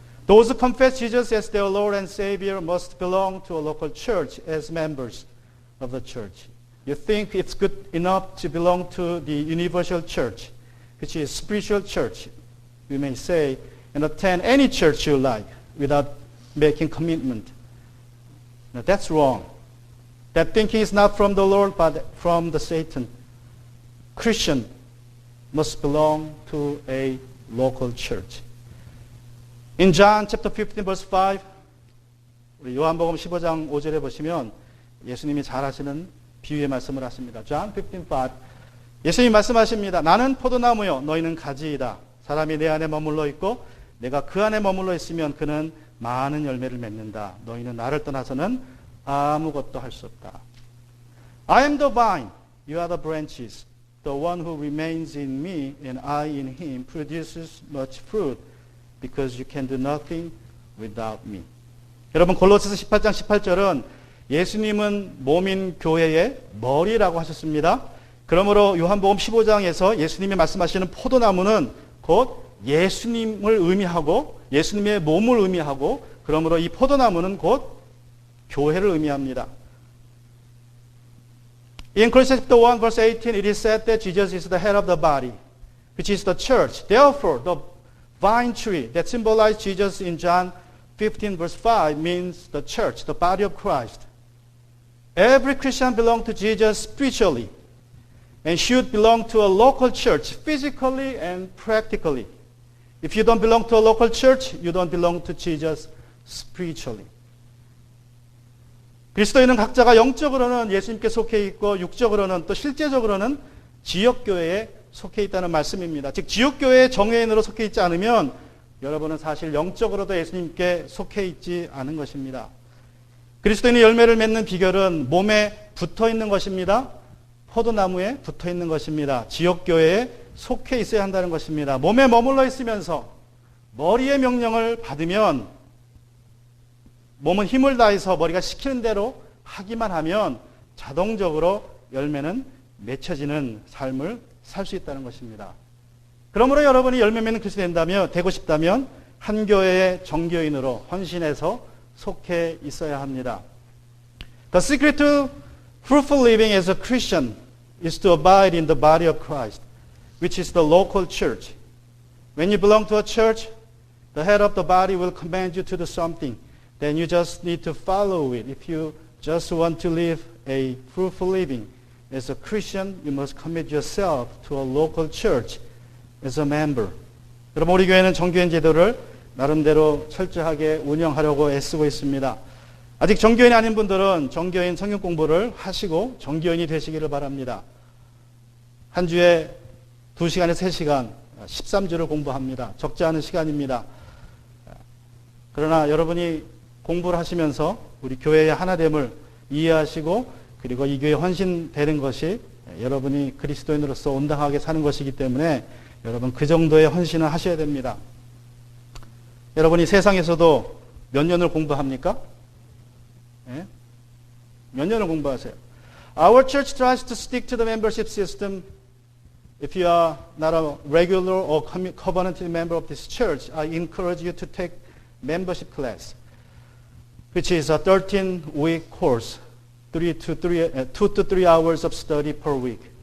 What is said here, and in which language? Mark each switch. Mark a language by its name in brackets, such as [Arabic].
[English] Those who confess Jesus as their Lord and Savior must belong to a local church as members of the church. You think it's good enough to belong to the universal church, which is spiritual church, you may say, and attend any church you like without making commitment. Now that's wrong. That thinking is not from the Lord, but from the Satan. Christian must belong to a local church. In John chapter 15 verse 5, [Korean] 우리 요한복음 15장 5절에 보시면 예수님이 잘 하시는 비유의 말씀을 하십니다. [English] John 15:5. [Korean] 예수님이 말씀하십니다. 나는 포도나무요 너희는 가지이다. 사람이 내 안에 머물러 있고 내가 그 안에 머물러 있으면 그는 많은 열매를 맺는다. 너희는 나를 떠나서는 아무것도 할 수 없다. [English] I am the vine, you are the branches. The one who remains in me and I in him produces much fruit because you can do nothing without me. [Korean] 여러분 골로새서 18장 18절은 예수님은 몸인 교회의 머리라고 하셨습니다. 그러므로 요한복음 15장에서 예수님이 말씀하시는 포도나무는 곧 예수님을 의미하고 예수님의 몸을 의미하고 그러므로 이 포도나무는 곧 교회를 의미합니다. [English] In Colossians 1 verse 18 it is said that Jesus is the head of the body, which is the church. Therefore, the vine tree that symbolized Jesus in John 15 verse 5 means the church, the body of Christ. Every Christian belongs to Jesus spiritually and should belong to a local church physically and practically. If you don't belong to a local church, you don't belong to Jesus spiritually. [Korean] 그리스도인은 각자가 영적으로는 예수님께 속해 있고 육적으로는 또 실제적으로는 지역교회에 속해 있다는 말씀입니다. 즉 지역교회의 정회인으로 속해 있지 않으면 여러분은 사실 영적으로도 예수님께 속해 있지 않은 것입니다. 그리스도인의 열매를 맺는 비결은 몸에 붙어 있는 것입니다. 포도나무에 붙어 있는 것입니다. 지역교회에 속해 있어야 한다는 것입니다. 몸에 머물러 있으면서 머리의 명령을 받으면 몸은 힘을 다해서 머리가 시키는 대로 하기만 하면 자동적으로 열매는 맺혀지는 삶을 살 수 있다는 것입니다. 그러므로 여러분이 열매 맺는 그리스도인이 되고 싶다면 한 교회의 정교인으로 헌신해서 속해 있어야 합니다. [English] The secret to fruitful living as a Christian is to abide in the body of Christ, which is the local church. When you belong to a church, the head of the body will command you to do something, then you just need to follow it. If you just want to live a fruitful living as a Christian, you must commit yourself to a local church as a member. [Korean] 여러분, 우리 교회는 정교인 제도를 나름대로 철저하게 운영하려고 애쓰고 있습니다. 아직 정교인이 아닌 분들은 정교인 성경 공부를 하시고 정교인이 되시기를 바랍니다. 한 주에 2시간에서 3시간, 13주를 공부합니다. 적지 않은 시간입니다. 그러나 여러분이 공부를 하시면서 우리 교회의 하나됨을 이해하시고 그리고 이 교회에 헌신되는 것이 여러분이 그리스도인으로서 온당하게 사는 것이기 때문에 여러분 그 정도의 헌신을 하셔야 됩니다. 여러분이 세상에서도 몇 년을 공부합니까? 예? 몇 년을 공부하세요? [English] Our church tries to stick to the membership system. If you are not a regular or covenanted member of this church, I encourage you to take membership class, which is a 13-week course, 2 to 3 hours of study per week.